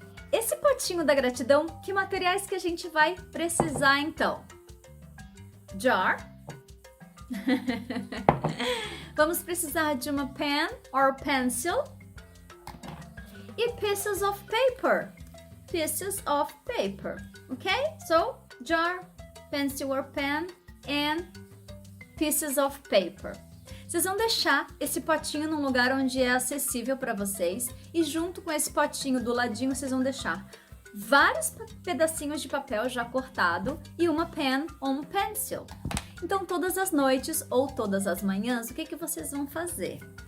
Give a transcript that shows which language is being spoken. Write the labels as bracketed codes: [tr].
[pt] Esse potinho da gratidão, que materiais que a gente vai precisar então? Jar. Vamos precisar de uma [en] pen or pencil [pt] e [en] pieces of paper. Pieces of paper, okay? So, jar, pencil or pen and pieces of paper. [pt] Vocês vão deixar esse potinho num lugar onde é acessível para vocês e junto com esse potinho do ladinho vocês vão deixar vários pedacinhos de papel já cortado e uma pen ou um pencil. Então, todas as noites ou todas as manhãs, o que vocês vão fazer?